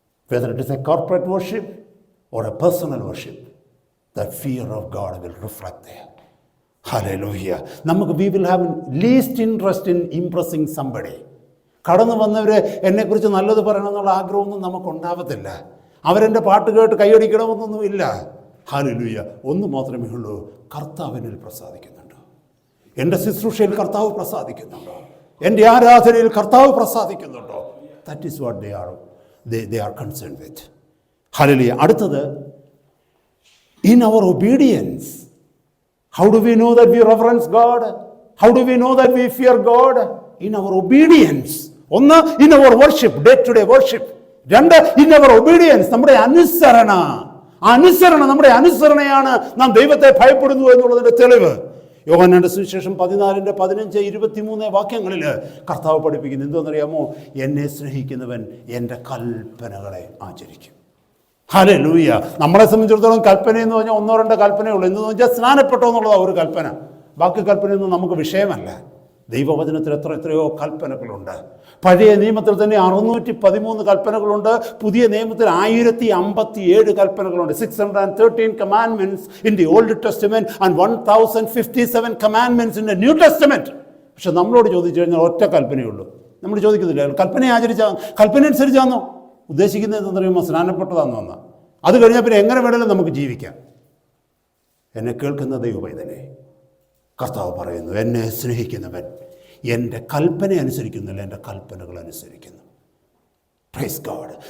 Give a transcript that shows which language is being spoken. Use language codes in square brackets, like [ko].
[en] Whether it is a corporate worship or a personal worship, the fear of God will reflect there. Hallelujah. We will have least interest in impressing somebody. [ml] കടന്നു വന്നവരെ എന്നെക്കുറിച്ച് നല്ലത് പറയണമെന്നുള്ള ആഗ്രഹമൊന്നും നമുക്കുണ്ടാവത്തില്ല. അവരെൻ്റെ പാട്ട് കേട്ട് കൈയടിക്കണമെന്നൊന്നുമില്ല. Hallelujah. ഒന്ന് മാത്രമേ ഉള്ളൂ, കർത്താവിനിൽ പ്രസാദിക്കുന്നുണ്ടോ? എൻ്റെ ശുശ്രൂഷയിൽ കർത്താവ് പ്രസാദിക്കുന്നുണ്ടോ? എൻ്റെ ആരാധനയിൽ കർത്താവ് പ്രസാദിക്കുന്നുണ്ടോ? [en] That is what they are concerned with. Hallelujah. [ml] അടുത്തത്, [en] in our obedience. How do we know that we reverence God? How do we know that we fear God? In our obedience. ഒന്ന്, in our worship, day to day worship. [ml] രണ്ട്, [en] in our obedience, [ml] നമ്മുടെ അനുസരണ. നമ്മുടെ അനുസരണയാണ് നാം ദൈവത്തെ ഭയപ്പെടുന്നു എന്നുള്ളതിന്റെ തെളിവ്. യോഹന്നാന്റെ സുവിശേഷം 14:15-23 വാക്യങ്ങളിൽ കർത്താവ് പഠിപ്പിക്കുന്നു. എന്തോന്നറിയാമോ? എന്നെ സ്നേഹിക്കുന്നവൻ എൻ്റെ കൽപ്പനകളെ ആചരിക്കും. ഹല്ലേലൂയ. നമ്മളെ സംബന്ധിച്ചിടത്തോളം കൽപ്പന എന്ന് പറഞ്ഞാൽ 1-2 കൽപ്പനയുള്ളൂ. എന്ന് വെച്ചാൽ സ്നാനപ്പെട്ടോ എന്നുള്ളതാണ് ഒരു കൽപ്പന. ബാക്കി കൽപ്പനയൊന്നും നമുക്ക് വിഷയമല്ല. ദൈവവചനത്തിൽ എത്രയോ കൽപ്പനകളുണ്ട്. പഴയ നിയമത്തിൽ തന്നെ 613 കൽപ്പനകളുണ്ട്. പുതിയ നിയമത്തിൽ 1057 കൽപ്പനകളുണ്ട്. [en] 613 commandments in the Old Testament and 1057 commandments in the New Testament. [ml] പക്ഷെ നമ്മളോട് ചോദിച്ചു കഴിഞ്ഞാൽ ഒറ്റ കൽപ്പനയുള്ളൂ. നമ്മൾ ചോദിക്കുന്നില്ല, കൽപ്പന അനുസരിച്ചാണോ ഉദ്ദേശിക്കുന്നത് എന്ന് പറയുമ്പോൾ സ്നാനപ്പെട്ടതാണെന്ന് വന്നാൽ അത് കഴിഞ്ഞാൽ പിന്നെ എങ്ങനെ വേണമെങ്കിലും നമുക്ക് ജീവിക്കാം. എന്നെ കേൾക്കുന്ന ദൈവപൈതലേ, കർത്താവ് പറയുന്നു, എന്നെ സ്നേഹിക്കുന്നവൻ എൻ്റെ കൽപ്പന അനുസരിക്കുന്നില്ല, എൻ്റെ കൽപ്പനകൾ അനുസരിക്കുന്നു. Praise God.